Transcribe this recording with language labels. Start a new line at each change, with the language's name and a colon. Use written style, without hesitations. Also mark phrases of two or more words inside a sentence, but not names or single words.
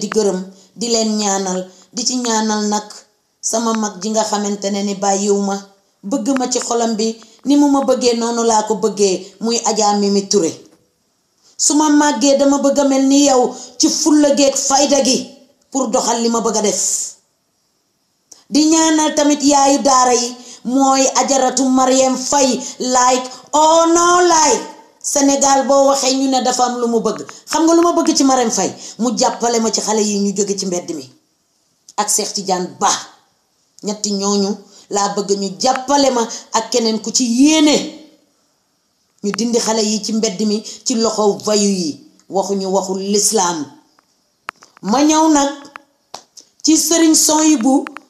Wolof: di gërëm di leen ñaanal di ci ñaanal nag sama mag ji nga xamante ne ni bàyyiw ma bëgg ma ci xolam bi ni mu ma bëggee noonu laa ko bëggee muy Adja Mimi Touré su ma màggee dama bëgg a mel ni yow ci fulla geeg fayda gi pour doxal li ma bëgg a def di ñaanal tamit yaayu daara yi mooy Ajaratu Mariam Faye
English: like oh no like
Wolof: Sénégal boo waxee ñu ne dafa am lu mu bëgg xam nga lu ma bëgg ci Mariam Faye mu jàppale ma ci xale yi ñu jóge ci mbedd mi ak Cheikh Tidiane Ba ñetti ñooñu laa bëgg ñu jàppale ma ak keneen ku ci yéene ñu dindi xale yi ci mbedd mi ci loxo vayu yi waxuñu waxul lislaam ma ñëw nag ci sëriñ Soyibu